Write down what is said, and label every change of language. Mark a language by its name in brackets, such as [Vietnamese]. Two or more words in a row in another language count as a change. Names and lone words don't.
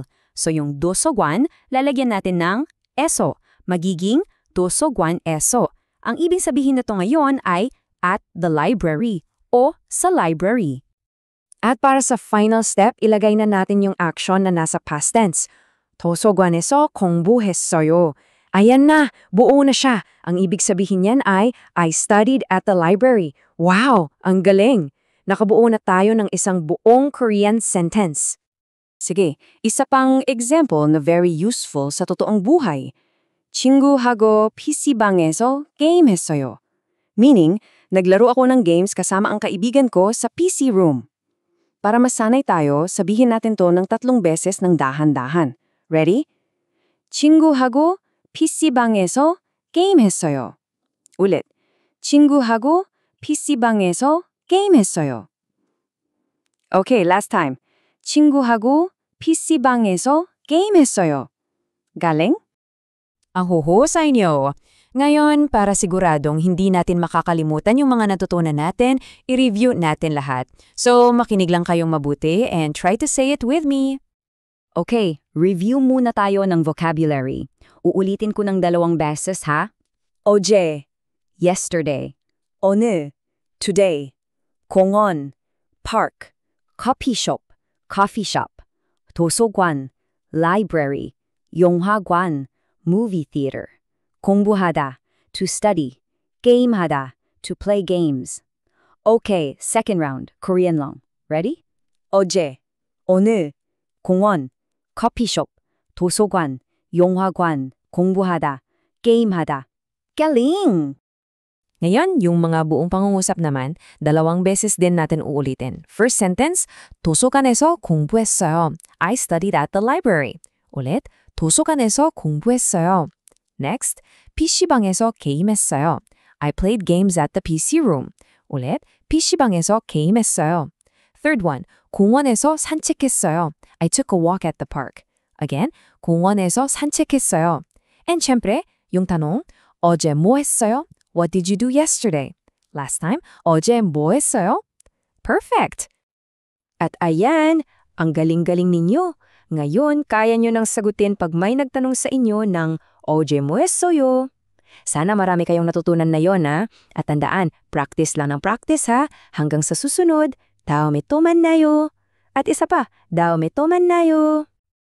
[Filipino] So yung dosogwan, lalagyan natin ng eso. Magiging dosogwan eso. Ang ibig sabihin nito ngayon ay [English] at the library [Filipino] o sa library. At para sa final step, ilagay na natin yung action na nasa [English] past tense. [Korean] 도서관에서 공부했어요. [Filipino] Ayan na, buo na siya. Ang ibig sabihin niyan ay, [English] I studied at the library. [Filipino] Wow, ang galing! Nakabuo na tayo ng isang buong Korean sentence. Sige, isa pang example na [English] very useful [Filipino] sa totoong buhay. [Korean] 친구하고 PC방에서 게임했어요. [Filipino] Meaning, naglaro ako ng games kasama ang kaibigan ko sa [English] PC room. [Filipino] Para masanay tayo, sabihin natin to ng 3 beses ng dahan-dahan. Ready? [Korean] 친구하고 PC방에서 게임했어요. 우lit. 친구하고 PC방에서 게임했어요. [English] Okay, last time. [Korean] 친구하고 PC방에서 게임했어요. [Filipino] Galing? Ang huhusay niyo. Ngayon, para siguradong hindi natin makakalimutan yung mga natutunan natin, i-review natin lahat. So, makinig lang kayong mabuti and [English] try to say it with me. [Filipino] Okay, review muna tayo ng vocabulary. Uulitin ko ng 2 beses ha. [Korean] 어제, yesterday. 오늘, [English] today. 공원, park. coffee shop. [Korean] 도서관, library. 영화관, [English] movie theater. 공부하다, to study. 게임하다, to play games. [Filipino] Okay, [English] second round, [Filipino] Korean lang. Ready? [Korean] 어제, 오늘, 공원, 커피숍, 도서관, 영화관, 공부하다, 게임하다. [Filipino] Galing! Ngayon, yung mga buong pangungusap naman, 2 beses din natin uulitin. [English] First sentence, [Korean] 도서관에서 공부했어요. [English] I studied at the library. [Korean] 우lit, 도서관에서 공부했어요. Next, PC방에서 게임했어요. [English] I played games at the PC room. [Korean] 우lit, PC방에서 게임했어요. [English] Third one, [Korean] 공원에서 산책했어요. [English] I took a walk at the park. Again, [Korean] 공원에서 산책했어요. [Filipino] And syempre, yung tanong, [Korean] 어제 뭐 했어요? [English] What did you do yesterday? Last time, [Korean] 어제 뭐 했어요? [Filipino] Perfect! At ayan, ang galing-galing ninyo. Ngayon, kaya nyo nang sagutin pag may nagtanong sa inyo ng [Korean] 어제 뭐 했어요? [Filipino] Sana marami kayong natutunan na yon ha. At tandaan, practice lang ng practice ha. Hanggang sa susunod, [Korean] 다음에 또 만나요. [Filipino] At isa pa, [Korean] 다음에 또 만나요.